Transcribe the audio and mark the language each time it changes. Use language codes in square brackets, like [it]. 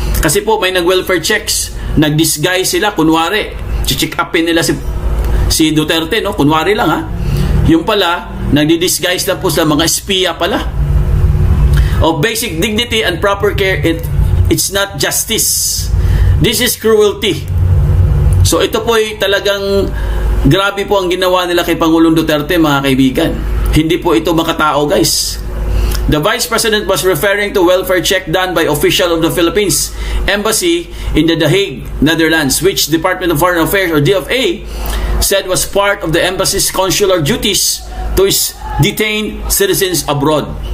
[tl] Kasi po may nag-welfare checks, nag-disguise sila, kunwari, check upin nila si Duterte, no? Kunwari lang, yung pala, nagdi-disguise lang po sa mga espiya pala. [en] of basic dignity and proper care, it's not justice. This is cruelty. [tl] So ito po ay talagang grabe po ang ginawa nila kay Pangulong Duterte, mga kaibigan. Hindi po ito makatao, guys. [en] The Vice President was referring to welfare check done by official of the Philippines Embassy in The Hague, Netherlands, which Department of Foreign Affairs or DFA said was part of the embassy's consular duties to its detained citizens abroad.